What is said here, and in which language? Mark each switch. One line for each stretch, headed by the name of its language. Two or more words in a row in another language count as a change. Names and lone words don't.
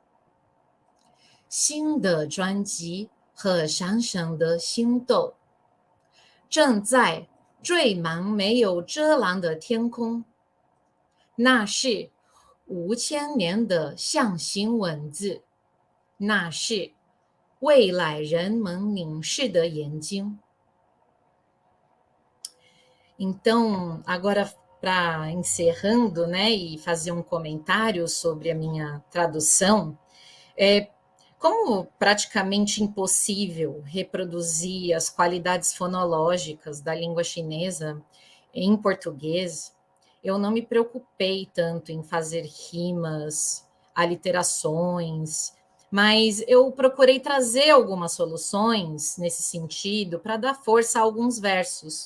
Chinese: 新的专辑和闪闪的星斗正在缀满没有遮拦的天空，那是5000年的象形文字，那是未来人们凝视的眼睛。
Portuguese: Então, agora para encerrando, né, e fazer um comentário sobre a minha tradução, como praticamente impossível reproduzir as qualidades fonológicas da língua chinesa em português, eu não me preocupei tanto em fazer rimas, aliterações, mas eu procurei trazer algumas soluções nesse sentido para dar força a alguns versos.